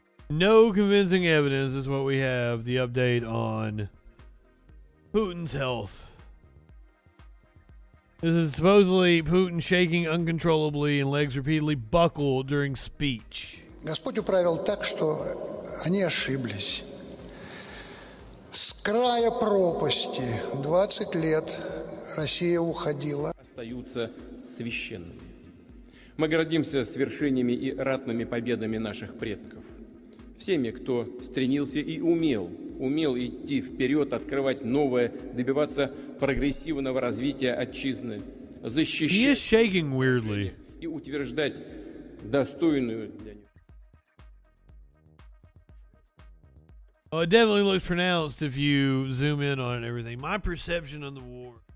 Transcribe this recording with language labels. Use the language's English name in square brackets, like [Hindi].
[English] No convincing evidence is what we have. The update on Putin's health. This is supposedly Putin shaking uncontrollably and legs repeatedly buckle during speech. [Russian] Господь управил так, что они ошиблись. С края пропасти 20 лет Россия уходила. Остаются священными. Мы гордимся свершениями и ратными победами наших предков. Всеми, кто стремился и умел идти вперед, открывать новое, добиваться прогрессивного развития отчизны, защищать и утверждать достойную для него. [English] Oh, it definitely looks pronounced if you zoom in on it and everything. My perception of the war.